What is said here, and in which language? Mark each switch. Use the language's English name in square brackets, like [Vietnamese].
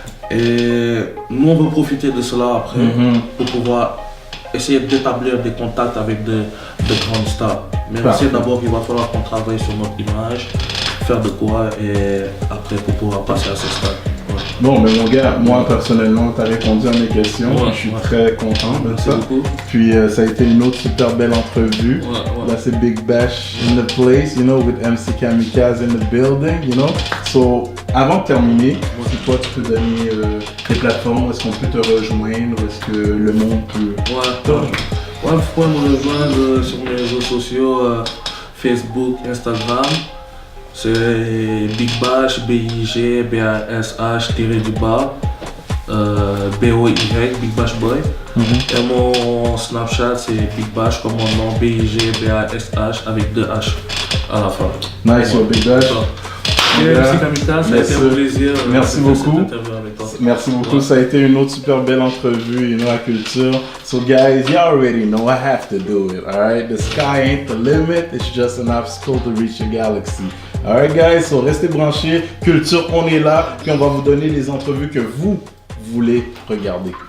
[French] Et nous, on veut profiter de cela après pour pouvoir essayer d'établir des contacts avec de grandes stars. Mais c'est d'abord qu'il va falloir qu'on travaille sur notre image, faire de quoi et après pour pouvoir passer à ce stade. Bon, mais mon gars, moi personnellement, tu as répondu à mes questions. Je suis très content de ça. Puis ça a été une autre super belle entrevue. Là, c'est [English] Big Bash in the place, you know, with MC Kamikaze in the building, you know. [French] So, avant de terminer, si toi tu peux donner tes plateformes, où est-ce qu'on peut te rejoindre, où est-ce que le monde peut te rejoindre? Vous pouvez me rejoindre sur mes réseaux sociaux, Facebook, Instagram. C'est Big Bash, B-I-G, B-A-S-H, tiré du bas, B-O-Y, Big Bash Boy. Et mon Snapchat, c'est Big Bash comme mon nom, B-I-G, B-A-S-H, avec 2 H à la fin. [English] Nice, Big Bash. [French] Merci Kamikaze, ça a été un plaisir. Merci beaucoup. Merci beaucoup. Ça a été une autre super belle entrevue, [English] you know, [French] à Culture. [English] So guys, you already know I have to do it, alright? The sky ain't the limit, it's just an obstacle to reach the galaxy. Alright guys, so [French] restez branchés. Culture, on est là, puis on va vous donner les entrevues que vous voulez regarder.